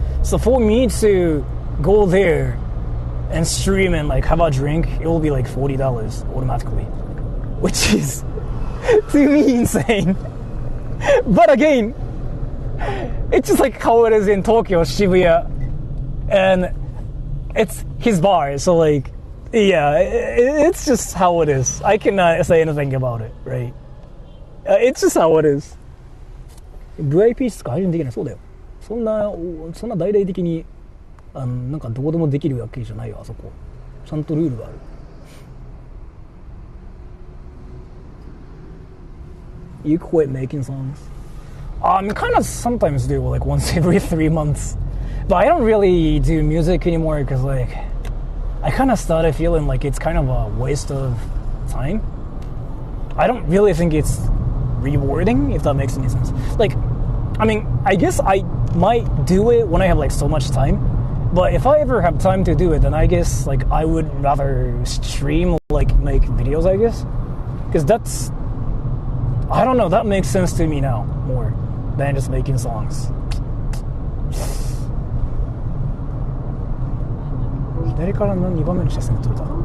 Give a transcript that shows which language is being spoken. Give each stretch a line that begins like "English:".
English: So for me to go there and stream and like have a drink, it will be like $40 automatically, which is to me insane. But again, it's just like how it is in Tokyo, Shibuya, and it's his bar. So like, yeah, it's just how it is. I cannot say anything about it, right? It's just how it is.
Japanese: VIP 室か配信できない。そうだよ。そんな大々的になんかどこでもできるわけじゃないよ、あそこ。ちゃんとルールがある。
English: You quit making songs? Kind of sometimes do, like once every 3 months. But I don't really do music anymore because like I kind of started feeling like it's kind of a waste of time. I don't really think it's rewarding, if that makes any sense. Like, I mean, I guess I might do it when I have like so much time, but if I ever have time to do it, then I guess like I would rather stream, like make videos, I guess, because that's, I don't know, that makes sense to me now more than just making songs.
Japanese: 左から2番目の車線で撮れた。